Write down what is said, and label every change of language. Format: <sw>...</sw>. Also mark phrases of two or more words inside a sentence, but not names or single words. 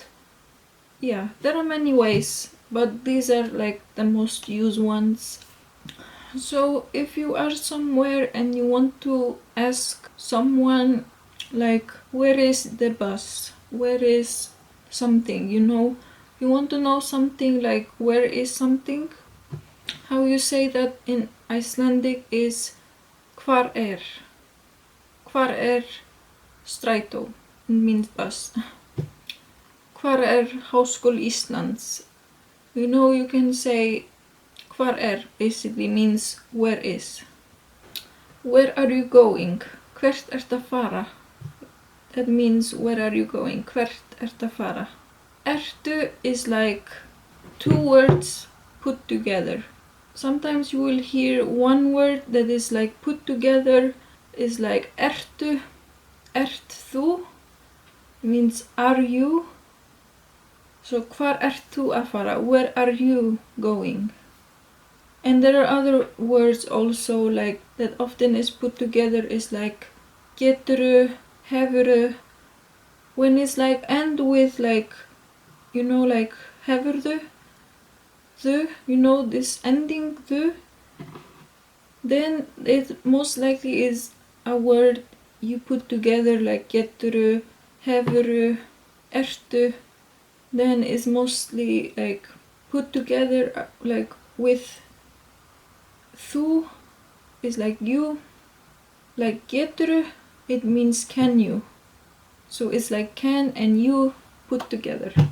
<en>Yeah, there are many ways, but these are like the most used ones. So if you are somewhere and you want to ask someone like where is the bus, where is something, you know, you want to know something like where is something, how you say that in Icelandic is</en> <is>hvar er. Hvar er strætó,</is> <en>it means bus.</en> <is>Hvar er Háskóli Íslands.</is> <en>You know, you can say</en> <is>hvar er</is> <en>basically means where is. Where are you going?</en> <is>Hvert ert að fara?</is> <en>That means where are you going?</en> <is>Hvert ert að fara?</is> <en>Ertu is like two words put together. Sometimes you will hear one word that is like put together is like</en> <is>ertu, ert þú,</is> <en>means are you.</en> <is>So hvar ert þú að fara?</is> <en>Where are you going? And there are other words also like that often is put together is like</en> <is>geturðu, hefurðu.</is> <en>When it's like end with like, you know, like hefurðu, the, you know, this ending the, then it most likely is a word you put together like</en> <is>geturðu, hefurðu, ertu.</is> <en>Then it's mostly like put together like with þú is like you, like geturðu, it means can you. So it's like can and you put together.</en>